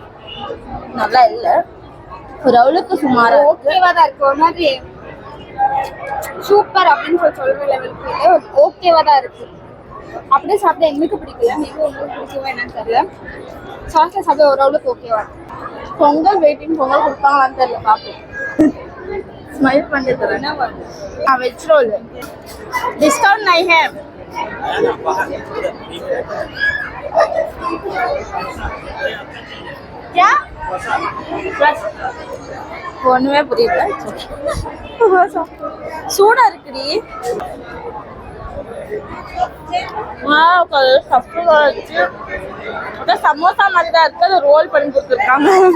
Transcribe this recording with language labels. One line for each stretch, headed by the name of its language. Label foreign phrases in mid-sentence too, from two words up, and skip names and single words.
Tamil: நல்லா இல்லை, ஒரு அளவுக்கு சுமாரா ஓகேவா தான் இருக்கு. ஒரு மாதிரி சூப்பர் அப்படின்னு சொல்ற லெவலுக்கு ஓகேவா தான் இருக்கு. அப்படியே சாப்பிட எங்களுக்கு பிடிக்கல, மேபி உங்களுக்கு பிடிக்குமா என்னன்னு தெரியல. சாஸ்ல சாப்பிட ஓரளவுக்கு ஓகேவா இருக்கு. பொங்கல் வெயிட்டிங், பொங்கல் கொடுப்பாங்களான்னு தெரியல, பார்ப்போம்.
Hindi: स्माइल पंडे तरह ना हाँ
English: veg roll discount
Hindi: नहीं है क्या
Tamil: ஒண்ணுமே புரியல. சூடா இருக்குடி. சமோசா மாதிரி தான் இருக்கு, அதை ரோல் பண்ணி கொடுத்துருக்காங்க.